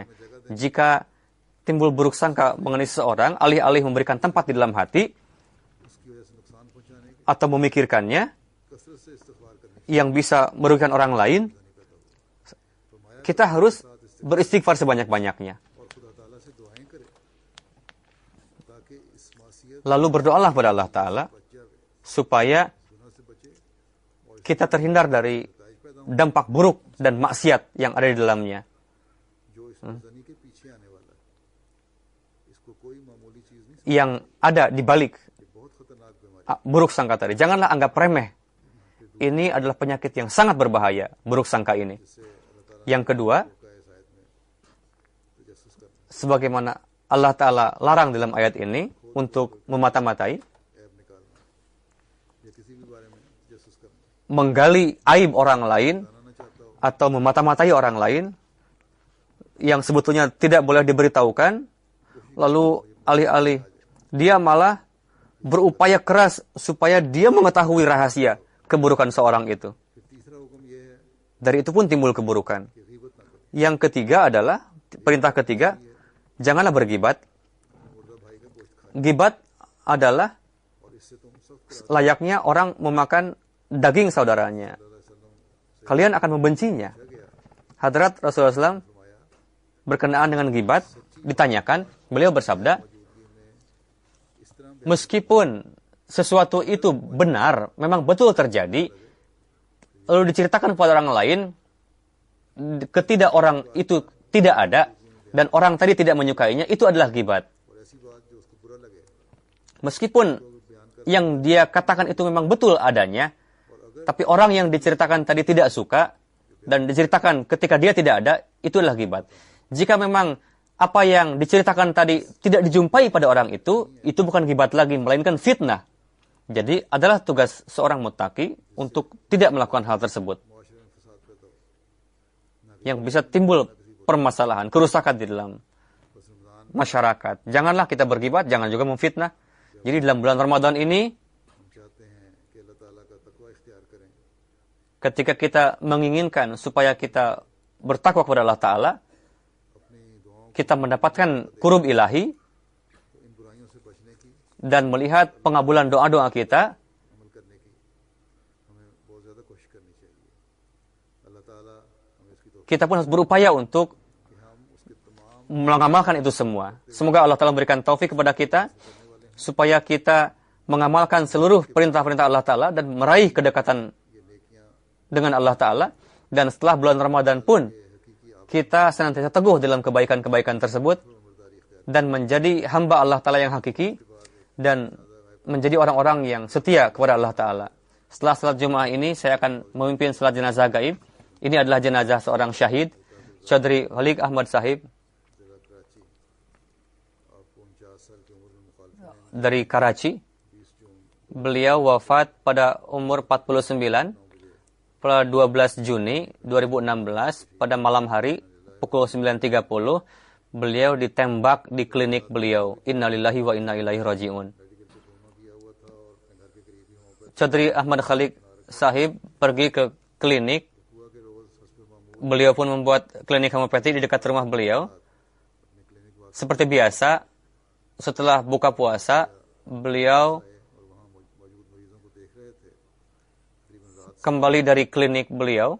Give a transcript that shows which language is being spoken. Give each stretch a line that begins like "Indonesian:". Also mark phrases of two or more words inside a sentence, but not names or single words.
Indonesian: Jika timbul buruk sangka mengenai seseorang, alih-alih memberikan tempat di dalam hati atau memikirkannya yang bisa merugikan orang lain, kita harus beristighfar sebanyak-banyaknya.
Urdu: اور خدا تعالیٰ سے دعائیں کرے تاکہ اس معصیت
Indonesian: Lalu berdoalah pada Allah Ta'ala
Urdu: بچ جاوے,
Indonesian: supaya
Urdu: گناہ سے بچے اور
Indonesian: kita terhindar dari
Urdu: نتائج پیدا ہو
Indonesian: dampak buruk dan maksiat yang ada di dalamnya.
Urdu: جو اس ظنی کے پیچھے آنے والا ہے۔ اس کو کوئی معمولی چیز نہیں,
Indonesian: Yang ada di balik
Urdu: یہ بہت خطرناک بیماری
Indonesian: buruk sangka tadi. Janganlah anggap remeh. Ini adalah penyakit yang sangat berbahaya, buruk sangka ini.
Urdu: سے اللہ تعالیٰ
Indonesian: Yang kedua,
Urdu: کا اس آیت میں تجسس کرنا,
Indonesian: sebagaimana Allah Ta'ala larang dalam ayat ini untuk memata-matai,
Urdu: عیب نکالنا یا کسی بھی بارے میں تجسس کرنا,
Indonesian: menggali aib orang lain,
Urdu: بتانا چاہتا ہو
Indonesian: atau memata-matai orang lain, yang sebetulnya tidak boleh diberitahukan, lalu alih-alih dia malah berupaya keras supaya dia mengetahui rahasia keburukan seorang itu.
Urdu: پھر تیسرا حکم یہ ہے
Indonesian: Dari itu pun timbul keburukan.
Urdu: کہ غیبت نہ کرو.
Indonesian: Yang ketiga adalah, perintah ketiga, janganlah bergibat.
Urdu: مردہ بھائی کا گوشت کھائے
Indonesian: Gibat adalah
Urdu: اور اس سے تم سخت
Indonesian: layaknya orang memakan daging saudaranya. Kalian akan membencinya. Hadrat Rasulullah SAW berkenaan dengan gibat, ditanyakan, beliau bersabda,
Urdu: اس طرح
Indonesian: meskipun sesuatu itu benar, memang betul terjadi, lalu diceritakan kepada orang lain, ketika orang itu tidak ada, dan orang tadi tidak menyukainya, itu adalah gibat.
Urdu: اور ایسی بات جو اس کو برا لگے
Indonesian: Meskipun yang dia katakan itu memang betul adanya, tapi orang yang diceritakan tadi tidak suka, dan diceritakan ketika dia tidak ada, itu adalah gibat. Jika memang apa yang diceritakan tadi tidak dijumpai pada orang itu bukan gibat lagi, melainkan fitnah. Jadi adalah tugas seorang muttaqi untuk tidak melakukan hal tersebut.
Urdu: معاشرے میں فساد پیدا ہو.
Indonesian: Yang bisa timbul permasalahan, kerusakan di dalam
Urdu: بس رمضان
Indonesian: masyarakat. Janganlah kita bergibat, jangan juga memfitnah. Jadi dalam bulan Ramadan ini,
Urdu: ہم چاہتے ہیں کہ اللہ تعالیٰ کا تقویٰ اختیار کریں,
Indonesian: ketika kita menginginkan supaya kita bertakwa kepada Allah Ta'ala,
Urdu: اپنی دعاؤں
Indonesian: kita mendapatkan kurub ilahi,
Urdu: کو ان برائیوں سے بچنے کی, dan melihat pengabulan doa-doa kita, عمل کرنے کی ہمیں بہت زیادہ کوشش کرنی چاہیے. اللہ تعالیٰ ہمیں اس کی توفیق
Indonesian: kita pun harus berupaya untuk
Urdu: کہ ہم اس کے تمام
Indonesian: mengamalkan itu semua. Semoga Allah Ta'ala memberikan taufik kepada kita, supaya kita mengamalkan seluruh perintah-perintah Allah Ta'ala dan meraih kedekatan
Urdu: یہ نیکیاں
Indonesian: dengan Allah Ta'ala. Dan setelah bulan Ramadan pun, kita senantiasa teguh dalam kebaikan-kebaikan tersebut, dan menjadi hamba Allah Ta'ala yang hakiki, dan menjadi orang-orang yang setia kepada Allah Ta'ala. Setelah salat Jumat ini, saya akan memimpin salat jenazah gaib. Ini adalah jenazah seorang syahid, Chaudhry Khalik Ahmad Sahib,
Urdu: جگہ کراچی. آپ کو 49 سال کی عمر میں مخالفت
Indonesian: dari Karachi.
Urdu: 20 جون
Indonesian: Beliau wafat pada umur 49 pada 12 Juni 2016 pada malam hari pukul 9.30. Beliau ditembak di klinik beliau.
Arabic: إنا لله وإنا إليه راجعون.
Indonesian: Chaudhry Ahmad Khalik Sahib pergi ke klinik. Beliau pun membuat klinik homeopati di dekat rumah beliau. Seperti biasa, setelah buka puasa, beliau kembali dari klinik beliau.